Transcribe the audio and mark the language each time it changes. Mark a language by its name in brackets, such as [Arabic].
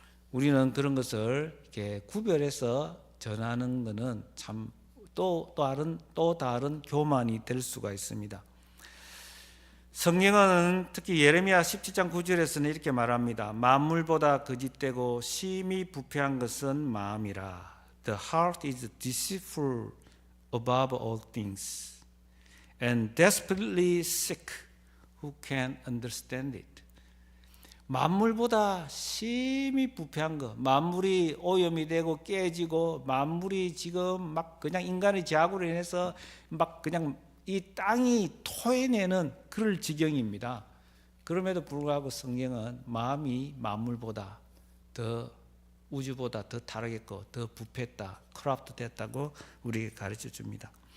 [Korean] 우리는 그런 것을 이렇게 구별해서 전하는 것은 참 또 다른 교만이 될 수가 있습니다. 성경은 특히 예레미야 17장 9절에서는 이렇게 말합니다. 만물보다 거짓되고 심히 부패한 것은 마음이라. [English] The heart is deceitful above all things and desperately sick. Who can understand it? [Korean] 만물보다 심히 부패한 것, 만물이 오염이 되고 깨지고, 만물이 지금 막 그냥 인간의 제약으로 인해서 막 그냥 이 땅이 토해내는 그럴 지경입니다. 그럼에도 불구하고 성경은 마음이 만물보다 더, 우주보다 더 타락했고 더 부패했다, 크랍트 됐다고 우리에게 가르쳐 줍니다.